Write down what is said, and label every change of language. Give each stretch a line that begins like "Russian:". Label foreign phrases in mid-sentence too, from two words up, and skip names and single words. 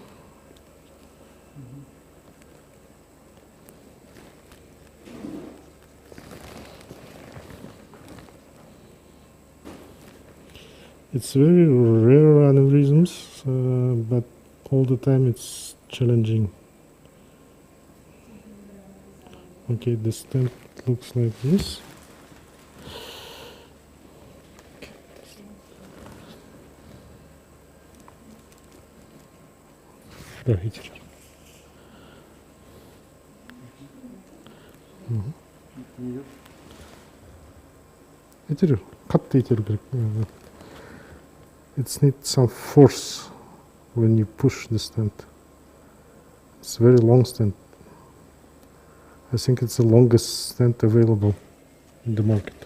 English: It's very rare aneurysms, but all the time it's challenging. Okay, the stent looks like this.
Kazakh: Да, итер. Итер, қатты итер керек.
English: It needs some force when you push the stent. It's a very long stent. I think it's the longest stent available in the market.